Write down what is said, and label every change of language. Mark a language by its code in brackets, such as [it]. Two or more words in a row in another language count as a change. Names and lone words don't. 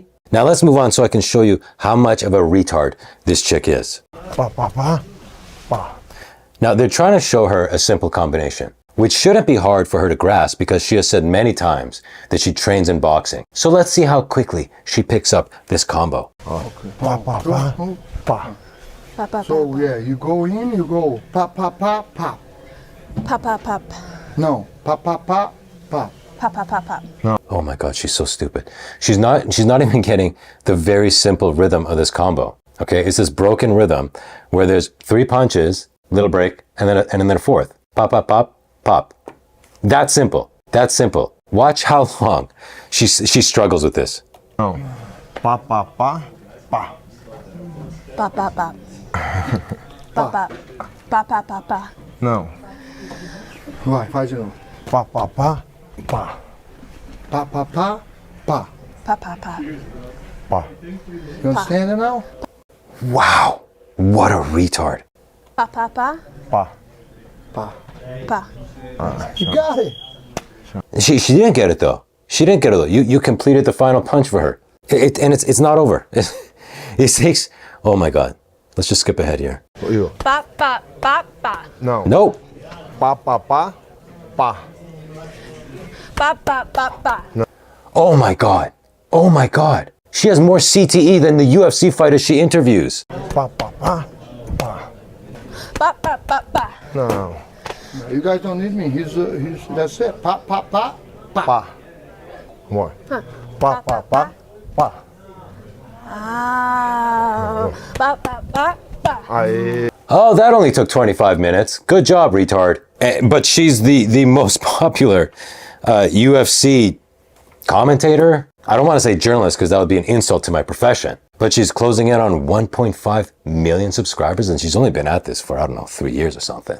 [en] Now let's move on so I can show you how much of a retard this chick is. Pa, pa, pa, pa. Now they're trying to show her a simple combination, which shouldn't be hard for her to grasp because she has said many times that she trains in boxing. So let's see how quickly she picks up this combo. Okay. Pa, pa, pa, pa. So yeah, you go in, you go pop, pop, pop, pop. Pop, pop, pop. No, pop, pop, pop, pop. Pop, pop, pop, pop. Oh my God, she's so stupid. She's not even getting the very simple rhythm of this combo. Okay, it's this broken rhythm where there's 3 punches, little break, and then a fourth. Pop, pop, pop, pop. That simple. That's simple. Watch how long she struggles with this. No. Pa, pa, pa, pa. Pop, pop, pop. Pop, pop. Pop, pop, pop, pop. [pt] Não. Vai, faz de novo. Pa, pa, pa, pa. Pa, pa, pa, pa. [en] Pop, pop, pop. Pa. You understand it now? Wow, what a retard. Pop, pop, pop. Pa. Pa. Pop. You got it. She didn't get it though. She didn't get it though. You completed the final punch for her. And it's not over. It takes, oh my God. Let's just skip ahead here. [pt] Eu. [en] Pop, pop, pop, pop. [pt] Não. [en] Nope. Pa, pa, pa, pa. Pop, pop, pop, pop. Oh my God. Oh my God. She has more CTE than the UFC fighters she interviews. Pa, pa, pa, pa. Pop, pop, pop, pop. [pt] Não. [en] No, you guys don't need me. He's that's it. Pop, pop, pop, pop. Pa. More. Pa, pa, pa, pa. Ah. Pop, pop, pop, pop. Aê. Oh, that only took 25 minutes. Good job, retard. But she's the most popular UFC commentator. I don't want to say journalist because that would be an insult to my profession. But she's closing in on 1.5 million subscribers and she's only been at this for, I don't know, 3 years or something.